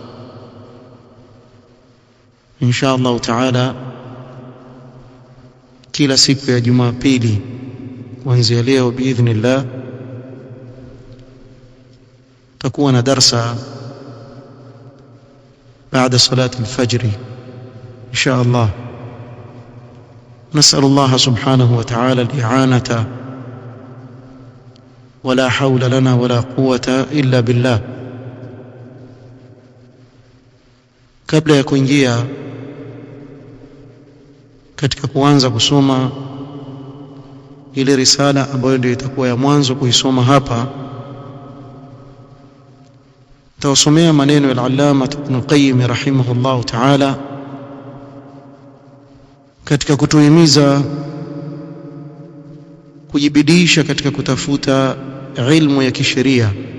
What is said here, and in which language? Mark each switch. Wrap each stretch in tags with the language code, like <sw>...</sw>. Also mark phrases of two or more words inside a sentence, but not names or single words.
<ar>إن شاء الله تعالى</ar> <sw>kila siku ya Jumapili kuanzia leo biidhnillah takuwa na darsa baada</sw> <ar>صلاة الفجر إن شاء الله. نسأل الله سبحانه وتعالى الإعانة ولا حول لنا ولا قوة إلا بالله.</ar> <sw>kabla ya kuingia katika kuanza kusoma ile risala ambayo ndio itakuwa ya mwanzo kuisoma hapa, tawasomea maneno ya al-Allama Ibn al-Qayyim</sw> <ar>رحمه الله تعالى</ar> <sw>katika kutuhimiza kujibidisha katika kutafuta ilmu ya kisheria.</sw>